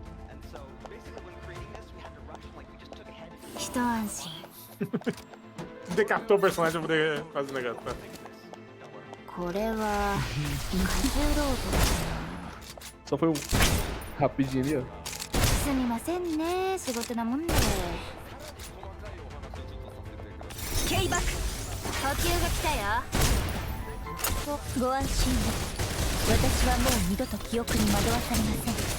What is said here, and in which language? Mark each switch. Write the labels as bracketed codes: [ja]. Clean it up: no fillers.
[en] And so basically when creating this, we had to rush, like we just took ahead and [ja] 一安心。 [pt] Decapitou o personagem pra poder fazer o negócio, tá? [ja] これは過重労働だな。 [pt] Só foi um rapidinho ali, ó. [ja] すみませんね、仕事なもんで。 K バック、補給が来たよ。ご安心を。私はもう二度と記憶に惑わされません。